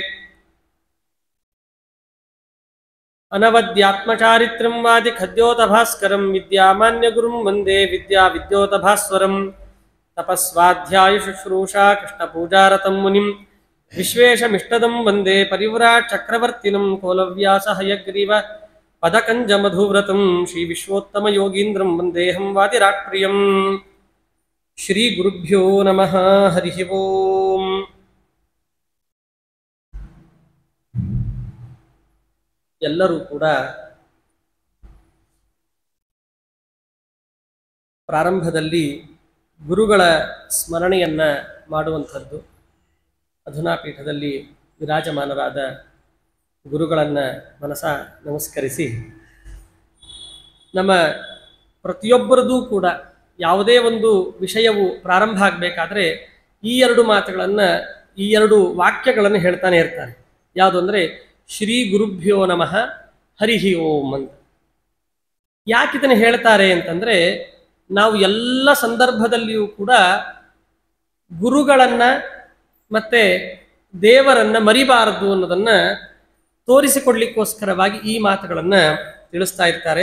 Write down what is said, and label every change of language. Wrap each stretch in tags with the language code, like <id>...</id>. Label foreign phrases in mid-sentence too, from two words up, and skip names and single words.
<sa>अनवद्यात्मचारित्रं वादिखद्योतभास्करं विद्यामान्यगुरुं वन्दे विद्याविद्योतभास्वरं तपस्वाध्यायशुश्रूषा कृष्णपूजारतं मुनिं विश्वेशमिष्टदं वन्दे परिव्राट् चक्रवर्तिनं कोलव्यासहयग्रीव पदकञ्जमधुव्रतं श्रीविश्वोत्तमयोगीन्द्रं वन्देऽहं वादिराट्प्रियं श्रीगुरुभ्यो नमः हरिः ओम्।</sa> <kn>ಎಲ್ಲರೂ ಕೂಡ ಪ್ರಾರಂಭದಲ್ಲಿ ಗುರುಗಳ ಸ್ಮರಣೆಯನ್ನು ಮಾಡುವಂಥದ್ದು. ಅಧುನಾ ಪೀಠದಲ್ಲಿ ವಿರಾಜಮಾನರಾದ ಗುರುಗಳನ್ನು ಮನಸ ನಮಸ್ಕರಿಸಿ, ನಮ್ಮ ಪ್ರತಿಯೊಬ್ಬರದೂ ಕೂಡ ಯಾವುದೇ ಒಂದು ವಿಷಯವು ಪ್ರಾರಂಭ ಆಗಬೇಕಾದ್ರೆ ಈ ಎರಡು ಮಾತುಗಳನ್ನು, ಈ ಎರಡು ವಾಕ್ಯಗಳನ್ನು ಹೇಳ್ತಾನೆ ಇರ್ತಾರೆ. ಯಾವುದು ಅಂದರೆ</kn> <sa>ಶ್ರೀ ಗುರುಭ್ಯೋ ನಮಃ ಹರಿಹಿ ಓಂ</sa> <kn>ಅಂತ. ಯಾಕೆ ಇದನ್ನು ಹೇಳ್ತಾರೆ ಅಂತಂದರೆ, ನಾವು ಎಲ್ಲ ಸಂದರ್ಭದಲ್ಲಿಯೂ ಕೂಡ ಗುರುಗಳನ್ನು ಮತ್ತು ದೇವರನ್ನು ಮರಿಬಾರದು ಅನ್ನೋದನ್ನು ತೋರಿಸಿಕೊಡ್ಲಿಕ್ಕೋಸ್ಕರವಾಗಿ ಈ ಮಾತುಗಳನ್ನು ತಿಳಿಸ್ತಾ ಇರ್ತಾರೆ.</kn>